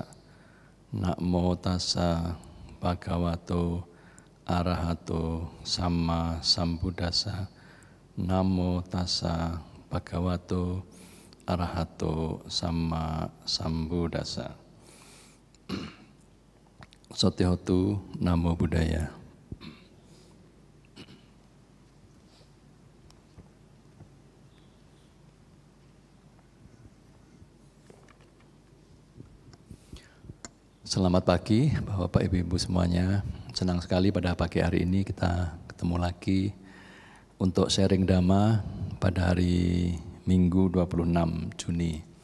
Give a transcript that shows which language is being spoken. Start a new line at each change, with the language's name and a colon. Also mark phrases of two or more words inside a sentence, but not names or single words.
Pali: Namo tassa bhagavato arahato sama sambuddhassa. Namo tassa bhagavato arahato sama sambuddhassa. Sotihotu Namo Buddhaya.
Indonesian: Selamat pagi Bapak Ibu semuanya. Senang sekali pada pagi hari ini kita ketemu lagi untuk sharing Dhamma pada hari Minggu 26 Juni.